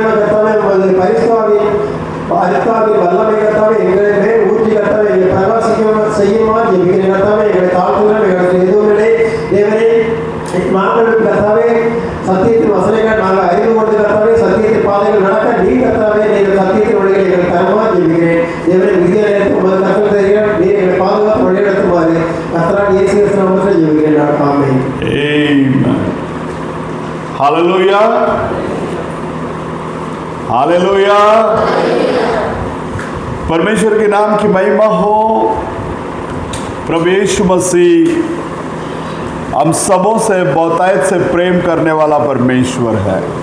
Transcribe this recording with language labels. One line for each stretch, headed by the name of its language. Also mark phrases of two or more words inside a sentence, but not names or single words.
Tamil: கர்த்தாவே உமது பரிசுத்தாவின் அரித்தாவின் வல்லமை கர்த்தாவே எங்களை மேல் ஊற்றி கர்த்தாவே எங்களை பிரகாசிக்க செய்யுமாறு ஜெபிக்கிறேன் கர்த்தாவே எங்களை தாழ்த்துகிறோம் எங்களுக்கு எதுவும் இல்லை தேவனே நாங்கள் கர்த்தாவே சத்தியத்தின் வசனங்கள் நாங்கள் அறிந்து கொண்டு கர்த்தாவே சத்தியத்தின் பாதைகள் நடக்க நீ கர்த்தாவே நீங்கள் சத்தியத்தின் வழிகளை எங்களுக்கு தருமாறு ஜெபிக்கிறேன் தேவனே விதிய நேரத்தில் உமது கர்த்தர் தெரியும் நீர் எங்களை பாதுகாத்து வழிநடத்துமாறு கர்த்தராகிய இயேசு கிறிஸ்து நாமத்தில் ஜெபிக்கிறேன் ஆமென்
English: Amen. Hallelujah. Hallelujah.
Hindi: परमेश्वर के नाम की महिमा हो। प्रभु यीशु मसीह हम सबों से बहुतायत से प्रेम करने वाला परमेश्वर है।